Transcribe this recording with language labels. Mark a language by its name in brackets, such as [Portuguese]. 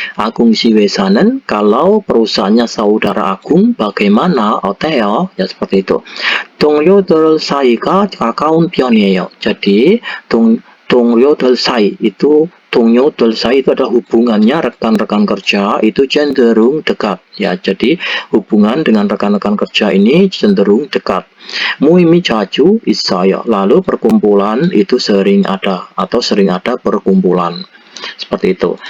[Indonesian] Agung si Wesanen, kalau perusahaannya saudara Agung, bagaimana? [Korean] 어때요? [Indonesian] Ya seperti itu. [Korean] 동료들 사이가 가까운 편이에요. [Indonesian] Jadi [Korean] 동료들 사이 [Indonesian] itu [Korean] 동료들 사이 [Indonesian] itu adalah hubungannya rekan-rekan kerja itu cenderung dekat ya. Jadi hubungan dengan rekan-rekan kerja ini cenderung dekat. [Korean] 모임이 자주 있어요. [Indonesian] Lalu perkumpulan itu sering ada atau sering ada perkumpulan. Seperti itu.